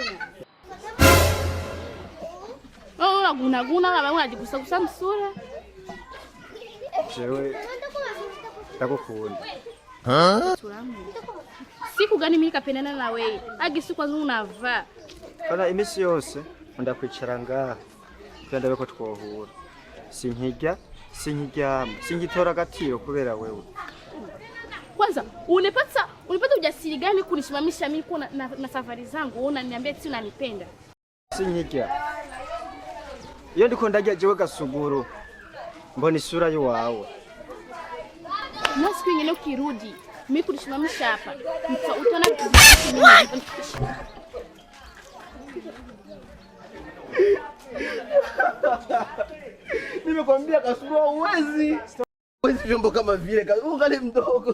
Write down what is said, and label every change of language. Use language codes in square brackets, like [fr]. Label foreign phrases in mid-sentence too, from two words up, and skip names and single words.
[sw] Unaguna kama unajikusa msura. Chewe. Takukunda. Siku gani mimi nikapendana na wewe? Agi siku kwanza unavaa. [rn] Kana imisi yose ndakwicara ngaha kandi beko twohura. Sinkijya, singitora agaciro kubera wewe. [sw] Kwanza unapata ujasiri gani kunisimamisha mimi na safari zangu? Unaniambia eti unanipenda. [rn] Sinkijya. Iyo ndiko ndagiye jewe Gasuguru. Mbona isura yawe. [sw] Na siku nyingine ukirudi, mimi kunisimamisha hapa. Utaona Nimekwambia Kasuguru uwezi vyombo kama vile ungali mdogo.